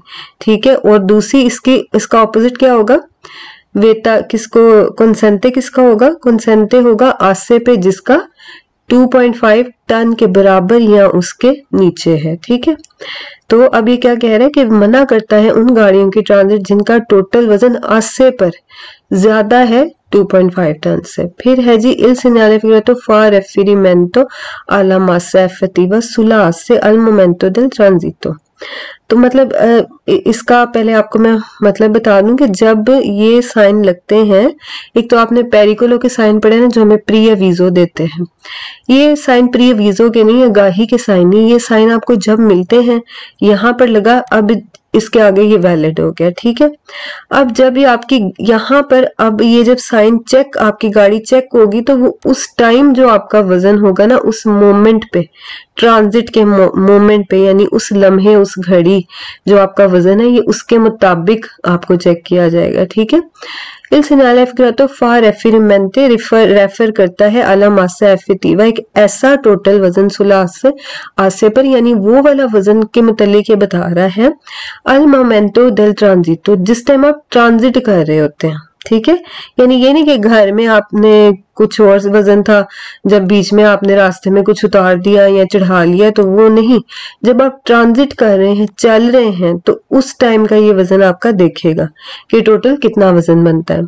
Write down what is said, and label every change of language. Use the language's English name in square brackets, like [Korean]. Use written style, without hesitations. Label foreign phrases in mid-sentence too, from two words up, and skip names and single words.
[Hindi] ठीक है, और दूसरी इसका ऑपोजिट क्या होगा, वेता किसको, कंसेंटे किसका होगा, कंसेंटे होगा आस्से पे जिसका 2.5 टन के बराबर या उसके नीचे है। ठीक है, तो अब ये क्या कह रहा है कि मना करता है उन गाड़ियों की ट्रांजिट जिनका टोटल वजन आस्से पर ज्यादा है 2.5 टन से। [Italian] फिर है जी il segnale figurato fa riferimento alla massa effettiva sulla asse al momento del transito। [Hindi] तो मतलब इसका पहले आपको मैं मतलब बता दूं कि जब ये साइन लगते हैं, एक तो आपने पेरिकोलो के साइन पढ़े ना जो हमें प्री अवीजो देते हैं, ये साइन प्री अवीजो के नहीं है, गाही के साइन नहीं, ये साइन आपको जब मिलते हैं यहाँ पर लगा, अब इसके आगे ये वैलिड हो गया। ठीक है, अब जब ये आपकी यहाँ पर, अब ये जब साइन चेक, आपकी गाड़ी चेक होगी तो वो उस टाइम जो आपका वजन होगा ना, उस मोमेंट पे, ट्रांजिट के मोमेंट पे, यानी उस लम्हे, उस घड़ी जो आपका वजन है, ये उसके मुताबिक आपको चेक किया जाएगा। ठीक है, [Italian] il segnale figurato fa riferimento [Hindi] रेफर करता है [Italian] alla massa effettiva, [Hindi] एक ऐसा टोटल वजन [Italian] sulla asse [Hindi] पर, यानी वो वाला वजन के मुतालिक ये बता रहा है [Italian] al momento del transito, [Hindi] जिस टाइम आप ट्रांजिट कर रहे होते हैं। ठीक है, यानी ये नहीं कि घर में आपने कुछ और वजन था, जब बीच में आपने रास्ते में कुछ उतार दिया या चढ़ा लिया, तो वो नहीं, जब आप ट्रांजिट कर रहे हैं, चल रहे हैं, तो उस टाइम का ये वजन आपका देखेगा कि टोटल कितना वजन बनता है।